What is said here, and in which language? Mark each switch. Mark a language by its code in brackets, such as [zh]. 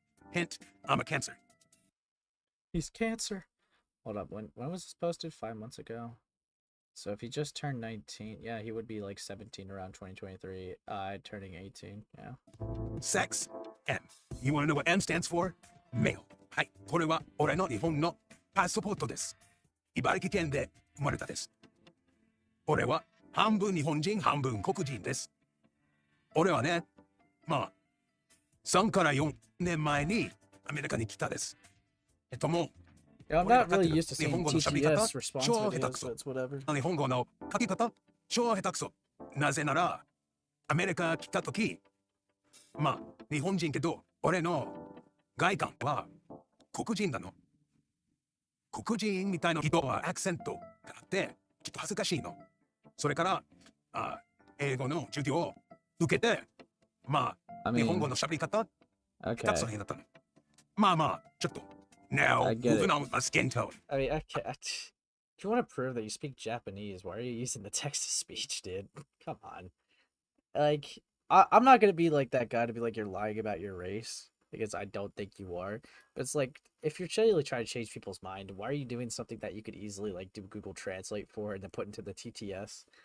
[en] Hint, I'm a Cancer. He's Cancer. Hold up, when was this posted? 5 months ago? So if he just turned 19, yeah, he would be like 17 around 2023. Turning 18, yeah. Sex, M. You want to know what M stands for? Male. [ja] はい、これは俺の日本のパスポートです。茨城県で生まれたです。俺は半分日本人、半分黒人です。俺はね、まあ、3から4年前にアメリカに来たです。もう [en] Yeah, I'm not really used to seeing TTS response videos, so it's whatever. [ja] 日本語の書き方、超下手くそ。なぜなら、アメリカ来たとき、まあ、日本人けど、俺の外観は黒人なの。黒人みたいな人はアクセントがあって、ちょっと恥ずかしいの。それから、英語の授業を受けて、まあ、日本語の喋り方、下手くそになったの。まあまあ、ちょっと。 [en] Now, moving on with my skin tone. I mean, if you want to prove that you speak Japanese, why are you using the text-to-speech, dude? Come on. Like, I'm not going to be like that guy to be like, you're lying about your race, because I don't think you are. But it's like, if you're really trying to change people's mind, why are you doing something that you could easily, like, do Google Translate for and then put into the TTS?